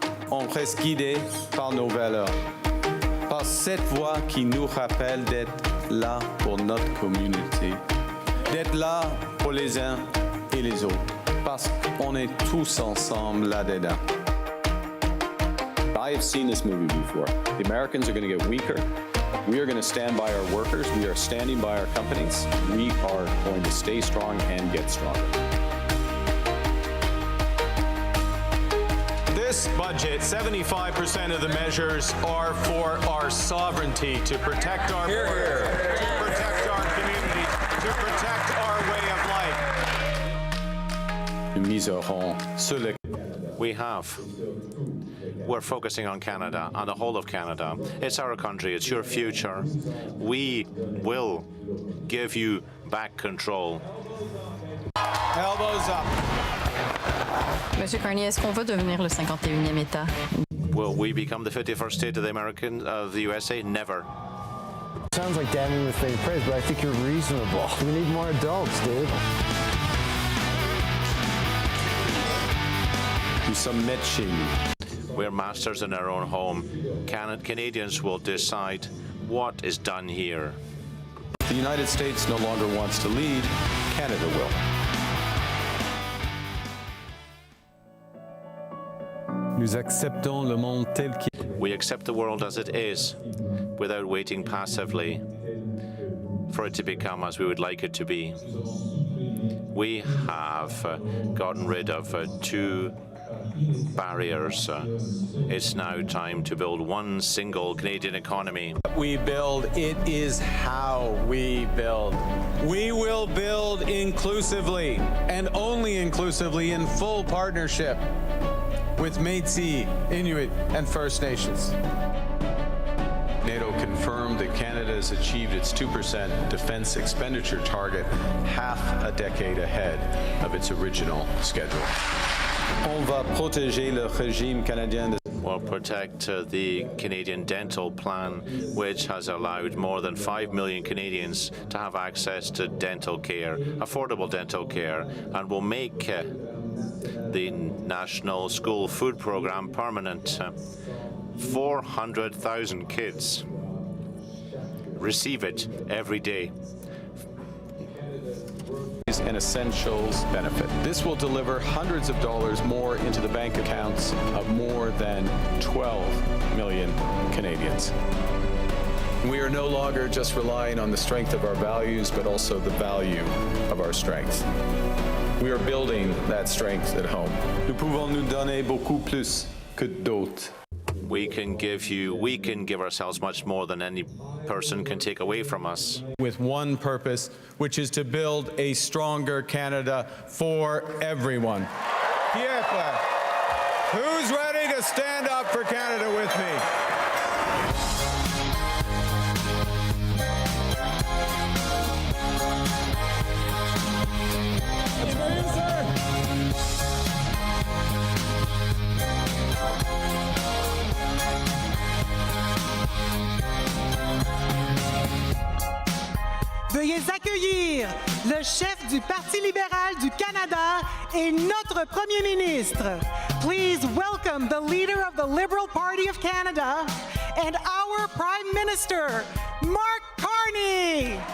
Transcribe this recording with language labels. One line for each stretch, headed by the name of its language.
French: On reste guidés par nos valeurs, par cette voix qui nous rappelle d'être là pour notre communauté, d'être là pour les uns et les autres, parce qu'on est tous ensemble là-dedans.
English: I have seen this movie before. The Americans are going to get weaker. We are going to stand by our workers. We are standing by our companies. We are going to stay strong and get stronger. This budget, 75% of the measures are for our sovereignty, to protect our borders, to protect our communities, to protect our way of life.
French: Nous miserons sur le...
English: We're focusing on Canada, on the whole of Canada. It's our country, it's your future. We will give you back control. Elbows up.
French: Monsieur Carney, est-ce qu'on va devenir le 51e État?
English: Will we become the 51st state of the USA? Never. Sounds like damning with faint praise, but I think you're reasonable. We need more adults, dude.
French: Nous sommes maîtres chez nous.
English: We're masters in our own home. Canadians will decide what is done here. The United States no longer wants to lead, Canada will.
French: Nous acceptons le monde tel qu'il est.
English: We accept the world as it is, without waiting passively for it to become as we would like it to be. We have gotten rid of two barriers. It's now time to build one single Canadian economy. We build, it is how we build. We will build inclusively, and only inclusively, in full partnership with Métis, Inuit, and First Nations. NATO confirmed that Canada has achieved its 2% defense expenditure target half a decade ahead of its original schedule.
French: On va protéger le régime canadien de...
English: We'll protect the Canadian dental plan, which has allowed more than 5 million Canadians to have access to dental care, affordable dental care, and will make the National School Food Program permanent. 400,000 kids receive it every day. And essentials benefit. This will deliver hundreds of dollars more into the bank accounts of more than 12 million Canadians. We are no longer just relying on the strength of our values, but also the value of our strength. We are building that strength at home.
French: Nous pouvons nous donner beaucoup plus que d'autres.
English: We can give ourselves much more than any person can take away from us. With one purpose, which is to build a stronger Canada for everyone. Pierre, who's ready to stand up for Canada with me?
French: Veuillez accueillir le chef du Parti libéral du Canada et notre Premier ministre.
English: Please welcome the leader of the Liberal Party of Canada and our Prime Minister, Mark Carney.